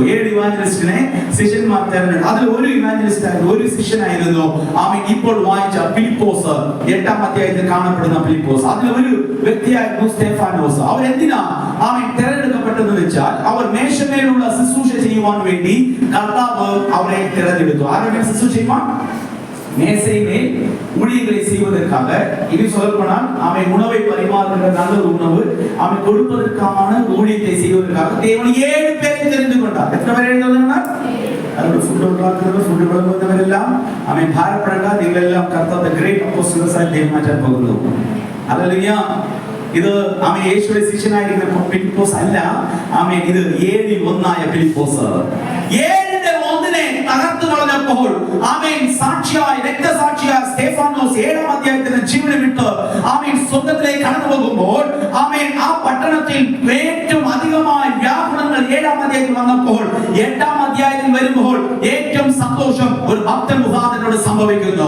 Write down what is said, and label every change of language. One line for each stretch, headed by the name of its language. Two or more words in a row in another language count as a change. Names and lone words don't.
Malayalam: 7 ഇവാഞ്ചലിസ്റ്റിനെ ശിഷ്യന്മാർ തിരഞ്ഞെടുത്തു. അതിൽ ഒരു ഇവാഞ്ചലിസ്റ്റ് ആയിരുന്നു, ഒരു ശിഷ്യനായിരുന്നു ആമേൻ ഇപ്പോൾ വായിച്ച ഫിലിപ്പോസ്. 8-ാം അധ്യായത്തിൽ കാണപ്പെടുന്ന ഫിലിപ്പോസ്. അതിൽ ഒരു വ്യക്തിയായിരുന്നു സ്തെഫാനോസ്. അവർ എന്തിനാ ആമേൻ തിരഞ്ഞെടുക്കപ്പെട്ടെന്ന് വെച്ചാൽ അവർ മേശമേലുള്ള ശുശ്രൂഷ ചെയ്യുവാൻ വേണ്ടി കർത്താവ് അവരെ തിരഞ്ഞെടുത്തു. ആരുടെ ശുശ്രൂഷ ചെയ്യുവാൻ?
Tamil: மேசையிலே ஊழியர்களை செய்வதற்காக. இது சொல்லப்போனால் அவன் உணவை பரிமாறுகிற நல்ல உணவு அவன் கொடுப்பதற்கான ஊழியத்தை செய்வதற்காக தேவன் 7 பேரை தெரிந்து கொண்டார். எத்தனை பேரை தெரிந்தார்?
Malayalam: അവരുടെ ഫുഡ് ഉണ്ടാക്കുന്നത്, ഫുഡ് വിളമ്പുന്നവരെല്ലാം അവൻ ഭാരപ്പെടേണ്ട, നിങ്ങളെല്ലാം കർത്താവിന്റെ
English: great apostles
Malayalam: ദൈവം മാറ്റാൻ പോകുന്നു. ഹല്ലേലൂയ. ഇത് ആമേൻ യേശുവിന്റെ ശിഷ്യനായിരിക്കുന്ന ഫിലിപ്പോസ് അല്ല. ആമേൻ ഇത് 7-1 ഫിലിപ്പോസ്. 7-1 തകർത്തു കളഞ്ഞപ്പോൾ ആമേൻ സാക്ഷിയായ രക്തസാക്ഷിയായ സ്തെഫാനോസ് 7-ാം അധ്യായത്തിൽ ജീവനെ വിട്ട് ആമേൻ സ്വർഗ്ഗത്തിലേക്ക് കടന്നു പോകുമ്പോൾ ആമേൻ ആ പട്ടണത്തിൽ ഏറ്റവും അധികമായ വ്യാകുലങ്ങൾ 7-ാം അധ്യായത്തിൽ വന്നപ്പോൾ 8-ാം അധ്യായത്തിൽ വരുമ്പോൾ ഏറ്റവും സന്തോഷം ഒരു ഭക്തൻ മുഖാന്തരത്തോട് സംഭവിക്കുന്നു.